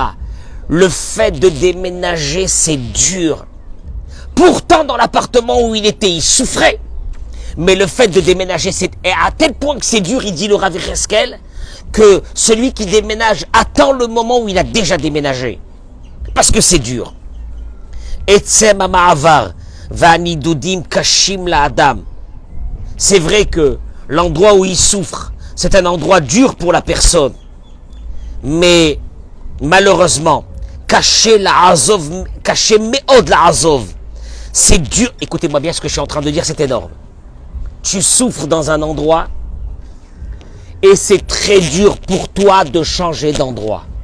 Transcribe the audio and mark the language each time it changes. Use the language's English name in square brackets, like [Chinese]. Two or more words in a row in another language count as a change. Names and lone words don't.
[French] Le fait de déménager, c'est dur. Pourtant, dans l'appartement où il était, il souffrait. Mais le fait de déménager, c'est à tel point que c'est dur, il dit le Rav Yecheskel, que celui qui déménage attend le moment où il a déjà déménagé. Parce que c'est dur. [Hebrew] עצם המעבר והנדודים קשים לאדם. [French] C'est vrai que l'endroit où il souffre, c'est un endroit dur pour la personne. Mais malheureusement, [Hebrew] קשה מאוד לעזוב, [French] c'est dur. Écoutez-moi bien ce que je suis en train de dire, c'est énorme. Tu souffres dans un endroit et c'est très dur pour toi de changer d'endroit.